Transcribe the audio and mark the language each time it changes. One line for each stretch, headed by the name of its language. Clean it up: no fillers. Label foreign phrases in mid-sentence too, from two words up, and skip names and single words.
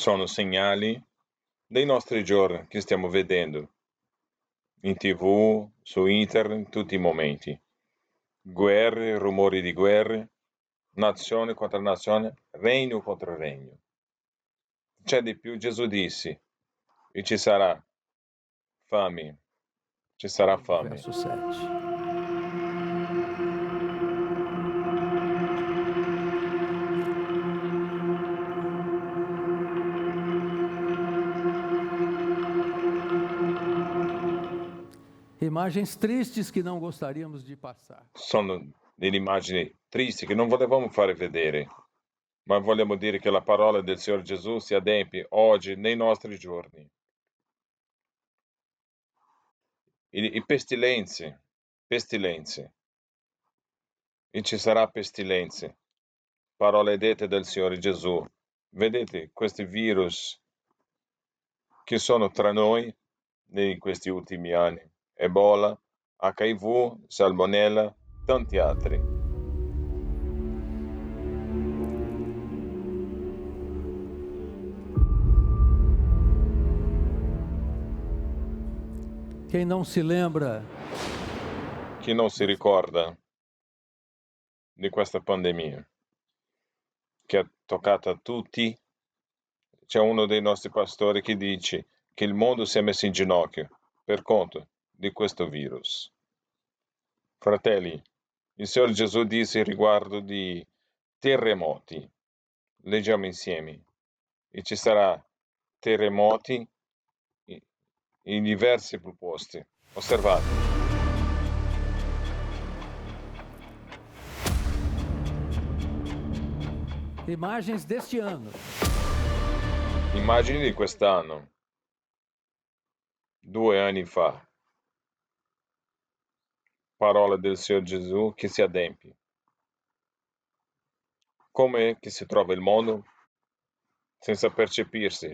Italian: Sono segnali dei nostri giorni che stiamo vedendo in TV, su internet, in tutti i momenti. Guerre, rumori di guerre, nazione contro nazione, regno contro regno. C'è di più, Gesù disse, e ci sarà fame, ci sarà fame. Verso 7.
Portuguese: Imagens tristes que não gostaríamos de passar.
Italian: Sono delle immagini tristi che non volevamo fare vedere, ma vogliamo dire che la parola del Signore Gesù si adempie oggi nei nostri giorni. I pestilenze, e ci sarà pestilenze, parole dette dal Signore Gesù. Vedete questi virus che sono tra noi in questi ultimi anni, Ebola, HIV, Salmonella, tanti altri.
Portuguese: Quem não se lembra
Italian: Chi non si ricorda di questa pandemia che ha toccato a tutti? C'è uno dei nostri pastori che dice che il mondo si è messo in ginocchio per conto di questo virus. Fratelli, il Signore Gesù disse riguardo di terremoti. Leggiamo insieme. E ci sarà terremoti in diversi posti. Osservate.
Portuguese: imagens deste ano.
Italian: Immagini di quest'anno, 2 anni fa. Parola del Signore Gesù che si adempie. Come che si trova il mondo? Senza percepirsi.